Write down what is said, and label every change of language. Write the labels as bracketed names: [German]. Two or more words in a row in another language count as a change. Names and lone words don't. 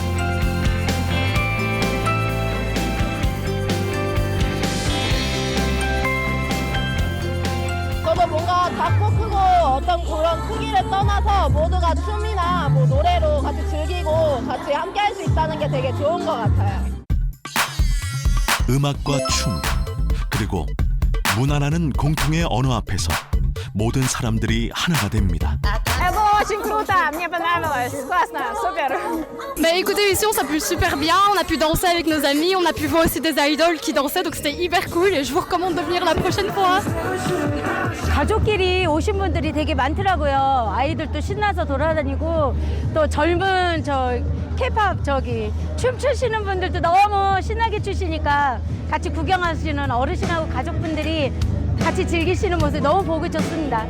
[Korean] 저도 뭔가 작고 크고 어떤 그런 크기를 떠나서 모두가 춤이나 뭐 노래로 같이 즐기고 같이 함께 할 수 있다는 게 되게 좋은 것 같아요. 음악과 춤, 그리고 문화라는 공통의 언어 앞에서 모든 사람들이 하나가 됩니다. [French] Bah écoutez, ici on s'appelle super bien, on a pu danser avec nos amis, on a pu voir aussi des idoles qui dansaient, donc c'était hyper cool et je vous recommande de venir la prochaine fois. [Korean] 가족끼리 오신 분들이 되게 많더라고요. 아이들도 신나서 돌아다니고 또 젊은 K-pop 춤 추시는 분들도 너무 신나게 추시니까 같이 구경하시는 어르신하고 가족분들이 같이 즐기시는 모습이 너무 보기 좋습니다.